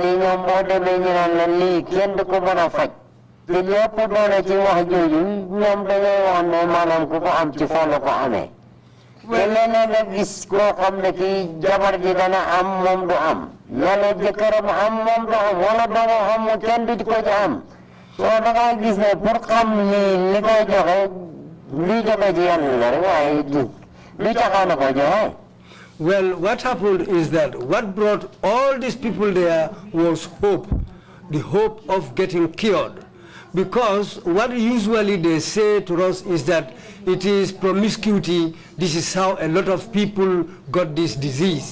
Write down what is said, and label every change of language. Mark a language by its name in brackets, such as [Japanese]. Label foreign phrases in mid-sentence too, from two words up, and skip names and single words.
[Wolof] yi ñoom boo demee ñu naan la lii kenn du ko mën a faj te lépp doole ci wax jooju ñoom dañoo wax ne maanaam ku ko am ci foo la ko amee te leneen nga gis koo xam ne kii jabar ji dana am moom du am yàlla jëkkëram am moom du am wala doomu am mu kenn du ko ci am soo da ngaa gis ne pour xam li koy joxe li jóge ci yàlla la rek waaye li caxaana ko joxe. [English] Well, what happened is that what brought all these people there was hope, the hope of getting cured. Because what usually they say to us is that it is promiscuity, this is how a lot of people got this disease.